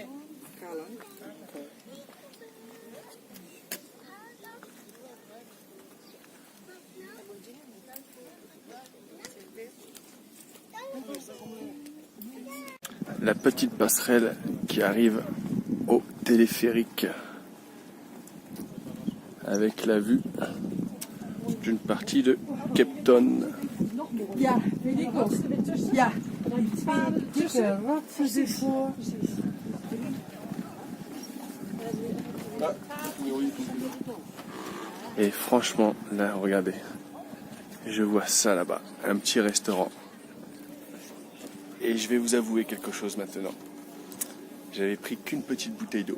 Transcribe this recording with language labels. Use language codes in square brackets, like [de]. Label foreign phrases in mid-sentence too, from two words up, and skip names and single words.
[fr] Calando. La petite passerelle qui arrive au téléphérique avec la vue d'une partie de Cape Town. [nl] Ja, weet ik ook. Ja. Wat is dit voor? [fr] Et franchement, là, regardez, je vois ça là-bas, un petit restaurant. Et je vais vous avouer quelque chose maintenant. J'avais pris qu'une petite bouteille d'eau.